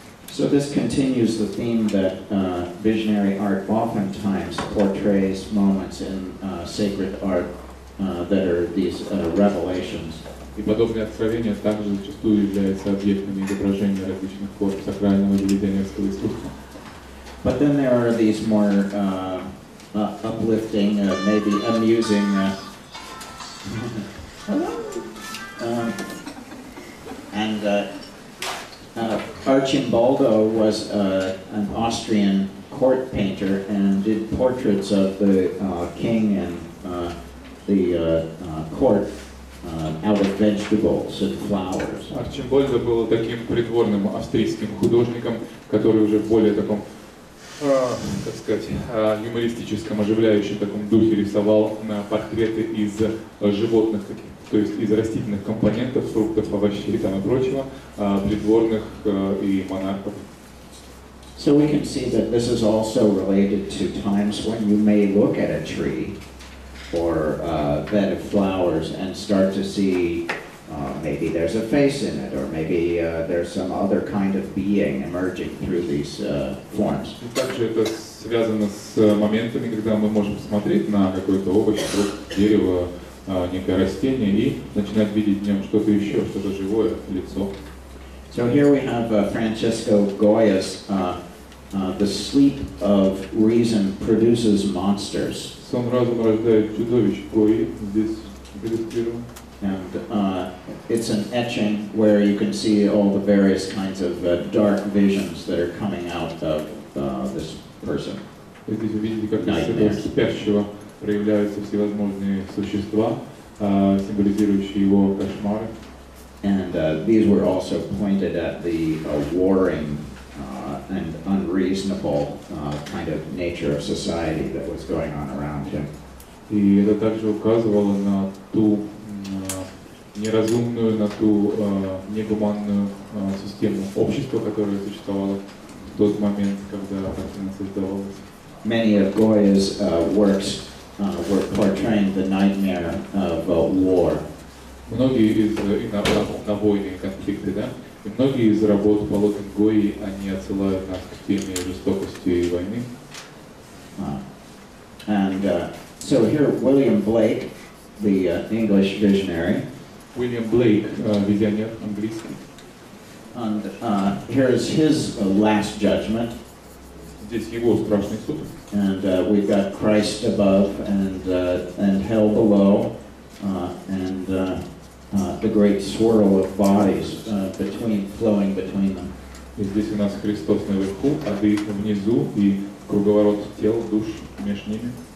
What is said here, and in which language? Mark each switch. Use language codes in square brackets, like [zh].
[en] So this continues the theme that visionary art oftentimes portrays moments in sacred art that are these revelations. [ru] И подобные откровения также зачастую являются объектами изображения различных форм сакрального или визионерского искусства. [en] But then there are these more uplifting, maybe amusing. And Archimboldo was an Austrian court painter and did portraits of the king and the court out of vegetables and flowers. [ru] Арчимбольдо был таким придворным австрийским художником, который уже в более таком, как сказать, юмористическом, оживляющем таком духе рисовал портреты из животных, то есть из растительных компонентов, фруктов, овощей там и прочего, придворных и монархов. [en] So we can see that this is also related to times when you may look at a tree or a bed of flowers and start to see maybe there's a face in it, or maybe there's some other kind of being emerging through these forms. [ru] Также это связано с моментами, когда мы можем смотреть на какой-то овощ, фрукт, дерево, некое растение и начинать видеть в нем что-то еще, что-то живое, лицо. [en] So here we have Francisco Goya's The Sleep of Reason Produces Monsters. [ru] Сон разума рождает чудовищ, Гои здесь иллюстрирован. [en] And it's an etching where you can see all the various kinds of dark visions that are coming out of this person. [ru] Здесь вы видите, как из этого спящего проявляются всевозможные существа, символизирующие его кошмары. [en] And these were also pointed at the warring and unreasonable kind of nature of society that was going on around him. [ru] И это также указывало на ту неразумную, на ту негуманную систему общества, которая существовала в тот момент, когда картина создавалась. [en] Many of Goya's works were portraying the nightmare of war. [ru] Многие из на войны и конфликты, да, и многие из работ полотен Гои, они отсылают нас к теме жестокости войны. [en] And so here William Blake, the English visionary. [ru] William Blake, визионер английский. [en] And here's his last judgment. [ru] Здесь его страшный суд. [en] And we've got Christ above and hell below, and the great swirl of bodies flowing between them. [ru] И здесь у нас Христос наверху, ады внизу и круговорот тел, душ между ними.